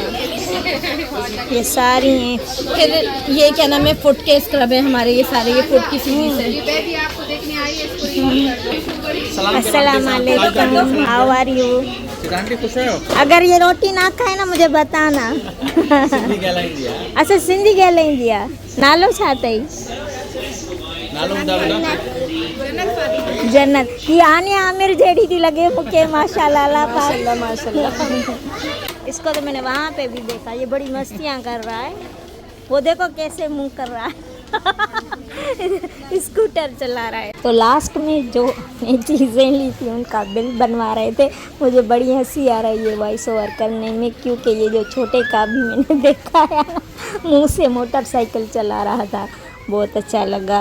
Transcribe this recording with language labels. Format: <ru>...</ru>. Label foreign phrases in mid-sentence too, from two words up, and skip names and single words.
<hi>ये सारी हैं। फिर ये क्या नाम है फुट के स्क्रब है हमारे, ये सारे ये फुट की सीरीज है।</hi> <ar>السلام عليكم,</ar> <en>how are you?</en> <hi>खुश हो? अगर ये रोटी ना खाए ना मुझे बताना।</hi> <sd>सिंधी ॻाल्हाईंदी आहे। अच्छा सिंधी ॻाल्हाईंदी आहे। नालो छा अथई? नालो ॿुधायो बेटा। जन्नत। ये आनिया आमिर जहिड़ी थी लगे मूंखे, माशाल्लाह अल्लाह पाक। माशाल्लाह।</sd> <hi>इसको तो मैंने वहाँ पे भी देखा, ये बड़ी मस्तियाँ कर रहा है। वो देखो कैसे मुंह कर रहा है। स्कूटर चला रहा है। तो लास्ट में जो चीज़ें ली थी उनका बिल बनवा रहे थे, मुझे बड़ी हंसी आ रही है</hi> <en>voice over</en> <hi>करने में, क्योंकि ये जो छोटे का भी मैंने देखा है ना, मुँह से मोटरसाइकिल चला रहा था, बहुत अच्छा लगा।</hi>